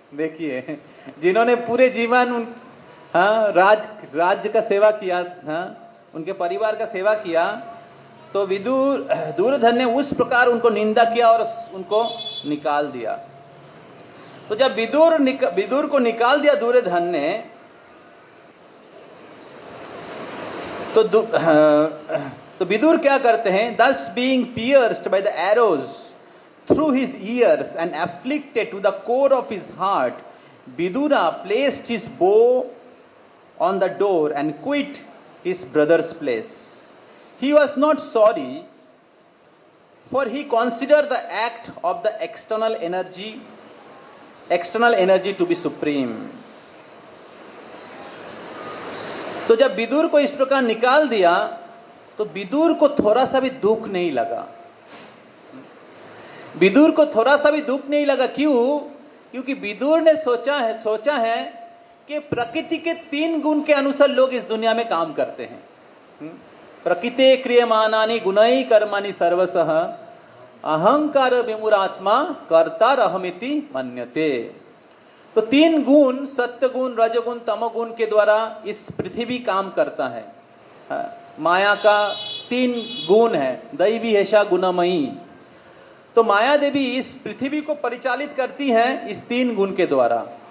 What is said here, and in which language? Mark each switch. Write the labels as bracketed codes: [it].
[hi] देखिए, जिन्होंने पूरे जीवन राज्य का सेवा किया, उनके परिवार का सेवा किया, तो दुर्योधन ने उस प्रकार उनको निंदा किया और उनको निकाल दिया। तो जब विदुर को निकाल दिया दुर्योधन ने, तो विदुर क्या करते हैं? [en] Thus being pierced by the arrows through his ears and afflicted to the core of his heart, Vidura placed his bow on the door and quit his brother's place. He was not sorry, for he considered the act of the external energy to be supreme. [hi] तो जब विदुर को इस प्रकार निकाल दिया तो विदुर को थोड़ा सा भी दुख नहीं लगा। विदुर को थोड़ा सा भी दुख नहीं लगा। क्यों? क्योंकि विदुर ने सोचा है कि प्रकृति के 3 गुण के अनुसार लोग इस दुनिया में काम करते हैं। [sa] प्रकृते क्रियमाणानि गुणैः कर्माणि सर्वशः अहंकार विमूढ़ात्मा कर्तारहमिति मन्यते। [hi] तो 3 गुण, सत्य गुण, रजगुण, तमोगुण के द्वारा इस पृथ्वी काम करता है। माया का 3 गुण है, [sa] दैवी हेषा गुणमयी। [hi] तो माया देवी इस पृथ्वी को परिचालित करती है इस 3 गुण के द्वारा।